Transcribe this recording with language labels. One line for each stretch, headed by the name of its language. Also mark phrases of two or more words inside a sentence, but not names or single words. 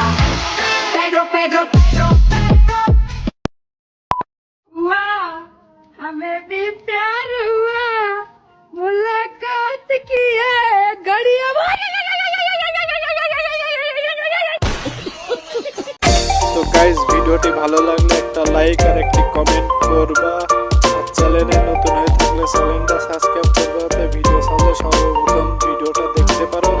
Hindi: Pedro, Pedro, Pedro, Pedro. Wow, हमें भी प्यार हुआ, मुलाकात की है घड़ियां।
Bangla: তো গাইস ভিডিওটি ভালো লাগলে একটা লাইক আর একটি কমেন্ট করবা, আর চ্যানেলে নতুন হয়ে থাকলে চ্যানেলটা সাবস্ক্রাইব করবা, ভিডিও সামনে সর্বপ্রথম ভিডিওটা দেখতে পারো।